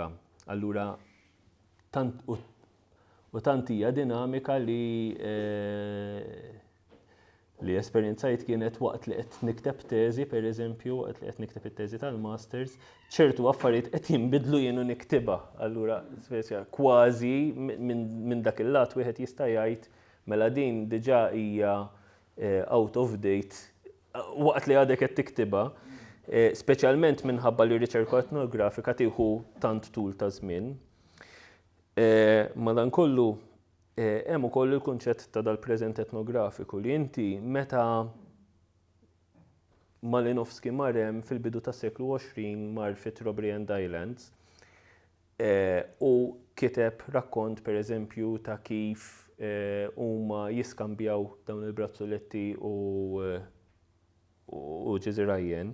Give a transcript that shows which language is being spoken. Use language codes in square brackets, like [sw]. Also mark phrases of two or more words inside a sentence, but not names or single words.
[mt] Allura tant hija dinamika li esperjenzajt kienet waqt li qed nikteb teżi, pereżempju, waqt li qed nikteb it-teżi tal-masters, ċertu affarijiet qed jinbidlu jienu niktibha. Allura kważi minn dak il-lat wieħed jista' jgħid mela din diġà hija [en] out of date [mt] waqt li għadek qed tiktibha. Speċjalment minħabba li riċerka etnografika tieħu tant tul ta' żmien. Madankollu hemm ukoll il-kunċett ta' dal-preżent etnografiku li inti meta Malinowski mar hemm fil-bidu tas-seklu 20 mar fit-Robben Islands u kiteb rakkont pereżempju ta' kif huma jiskambjaw dawn il-brazzoletti u ġiżirajjen.